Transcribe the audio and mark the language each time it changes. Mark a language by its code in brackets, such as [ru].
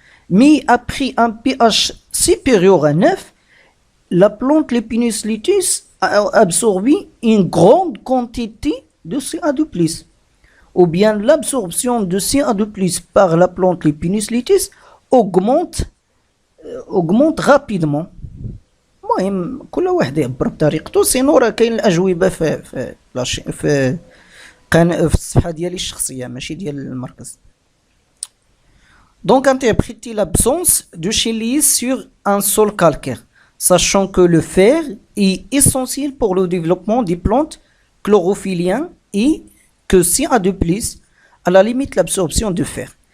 [fr] mais après un pH supérieur à 9 la plante Lepinus luteus a absorbé une grande quantité de CO2+, ou bien l'absorption de CO2+ par la plante Lepinus luteus augmente rapidement. [ar] المهم كل واحد يعبر بطريقته، سينو راه كاين الاجوبه في الصفحه ديالي الشخصيه ماشي ديال المركز. [fr] Donc interpréter l'absence de chélice sur un sol calcaire, sachant que le fer est essentiel pour le développement des plantes chlorophyllien et que CO2+ à la limite l'absorption de fer.